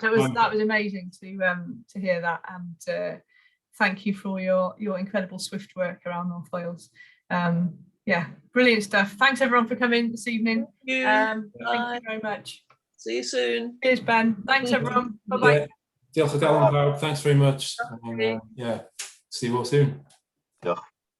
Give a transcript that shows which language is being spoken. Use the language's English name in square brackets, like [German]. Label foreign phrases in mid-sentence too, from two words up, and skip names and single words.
[English] That was amazing to hear that, and thank you for your incredible Swift work around North Wales. Yeah, brilliant stuff. Thanks everyone for coming this evening. Thank you. Thank you very much. See you soon. Cheers, Ben. Thanks everyone. Bye bye. Yeah. [Welsh] Diolch o galon pawb. [English] Thanks very much. And, yeah, see you all soon. [Welsh] Diolch.